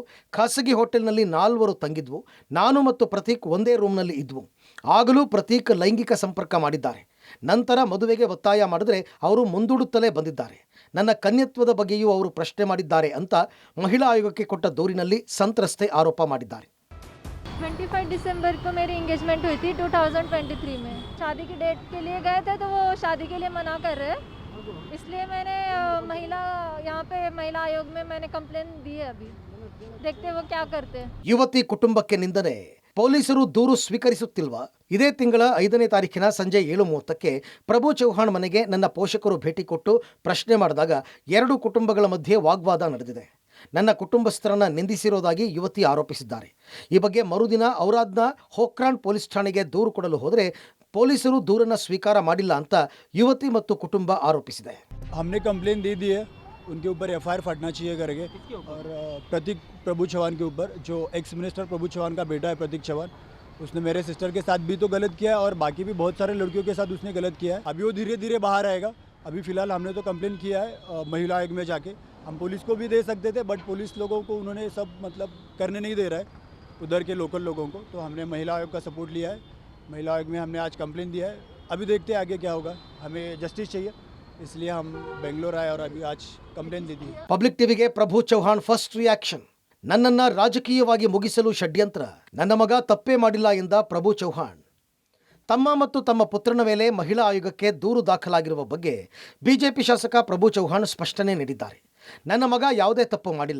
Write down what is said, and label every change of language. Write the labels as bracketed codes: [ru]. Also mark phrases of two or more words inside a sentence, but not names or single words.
[kn] ಖಾಸಗಿ ಹೋಟೆಲ್ನಲ್ಲಿ 4 ತಂಗಿದ್ವು. ನಾನು ಮತ್ತು ಪ್ರತೀಕ್ ಒಂದೇ ರೂಮ್ನಲ್ಲಿ ಇದ್ವು. ಆಗಲೂ ಪ್ರತೀಕ್ ಲೈಂಗಿಕ ಸಂಪರ್ಕ ಮಾಡಿದ್ದಾರೆ. ನಂತರ ಮದುವೆಗೆ ಒತ್ತಾಯ ಮಾಡಿದ್ರೆ ಅವರು ಮುಂದೂಡುತ್ತಲೇ ಬಂದಿದ್ದಾರೆ. ನನ್ನ ಕನ್ಯತ್ವದ ಬಗ್ಗೆಯೂ ಅವರು ಪ್ರಶ್ನೆ ಮಾಡಿದ್ದಾರೆ ಅಂತ ಮಹಿಳಾ ಆಯೋಗಕ್ಕೆ ಕೊಟ್ಟ ದೂರಿನಲ್ಲಿ ಸಂತ್ರಸ್ತೆ ಆರೋಪ ಮಾಡಿದ್ದಾರೆ. [hi] 25 दिसंबर को मेरी इंगेजमेंट हुई थी 2023 में. शादी की डेट के लिए गए थे तो वो शादी के लिए मना कर रहे, इसलिए मैंने यहाँ पे महिला आयोग में मैंने कंप्लेन दी है. अभी देखते वो क्या करते हैं. [kn] ಯುವತಿ ಕುಟುಂಬಕ್ಕೆ ನಿಂದನೆ. ಪೊಲೀಸರು ದೂರು ಸ್ವೀಕರಿಸುತ್ತಿಲ್ವಾ? ಇದೇ ತಿಂಗಳ 5ನೇ ತಾರೀಕಿನ ಸಂಜೆ 7:30ಕ್ಕೆ ಪ್ರಭು ಚವ್ಹಾಣ್ ಮನೆಗೆ ನನ್ನ ಪೋಷಕರು ಭೇಟಿ ಕೊಟ್ಟು ಪ್ರಶ್ನೆ ಮಾಡಿದಾಗ 2 ಕುಟುಂಬಗಳ ಮಧ್ಯೆ ವಾಗ್ವಾದ ನಡೆದಿದೆ. ನನ್ನ ಕುಟುಂಬಸ್ಥರನ್ನ ನಿಂದಿಸಿರೋದಾಗಿ ಯುವತಿ ಆರೋಪಿಸಿದ್ದಾರೆ. ಈ ಬಗ್ಗೆ ಮರುದಿನ ಔರಾದ್ನ ಹೋಕ್ರಾನ್ ಪೊಲೀಸ್ ಠಾಣೆಗೆ ದೂರು ಕೊಡಲು ಹೋದರೆ ಪೊಲೀಸರು ದೂರನ್ನು ಸ್ವೀಕಾರ ಮಾಡಿಲ್ಲ ಅಂತ ಯುವತಿ ಮತ್ತು ಕುಟುಂಬ ಆರೋಪಿಸಿದೆ. [hi] हमने कंप्लेन दे दी है, उनके ऊपर एफआईआर फटना चाहिए करके, और प्रतीक प्रभु चव्हाण के ऊपर, जो [en] ex minister [hi] प्रभु चव्हाण का बेटा है प्रतीक चव्हाण, उसने मेरे सिस्टर के साथ भी तो गलत किया है और बाकी भी बहुत सारे लड़कियों के साथ उसने गलत किया है. अभी वो धीरे धीरे बाहर आएगा. अभी फ़िलहाल हमने तो कंप्लेन किया है महिला आयोग में जाके. हम पुलिस को भी दे सकते थे, बट पुलिस लोगों को उन्होंने सब मतलब करने नहीं दे रहा है, उधर के लोकल लोगों को. तो हमने महिला आयोग का सपोर्ट लिया है. महिला आयोग में हमने आज कंप्लेन दिया है. अभी देखते हैं आगे क्या होगा. हमें जस्टिस चाहिए, इसलिए हम बेंगलोर आए और अभी आज कंप्लेन दे दी. [kn] ಪಬ್ಲಿಕ್ ಟಿವಿಗೆ ಪ್ರಭು ಚವ್ಹಾಣ್ [en] first reaction. [kn] ನನ್ನನ್ನು ರಾಜಕೀಯವಾಗಿ ಮುಗಿಸಲು ಷಡ್ಯಂತ್ರ. ನನ್ನ ಮಗ ತಪ್ಪೇ ಮಾಡಿಲ್ಲ ಎಂದ ಪ್ರಭು ಚವ್ಹಾಣ್. ತಮ್ಮ ಮತ್ತು ತಮ್ಮ ಪುತ್ರನ ಮೇಲೆ ಮಹಿಳಾ ಆಯೋಗಕ್ಕೆ ದೂರು ದಾಖಲಾಗಿರುವ ಬಗ್ಗೆ ಬಿಜೆಪಿ ಶಾಸಕ ಪ್ರಭು ಚವ್ಹಾಣ್ ಸ್ಪಷ್ಟನೆ ನೀಡಿದ್ದಾರೆ. ನನ್ನ ಮಗ ಯಾವುದೇ ತಪ್ಪು ಮಾಡಿಲ್ಲ.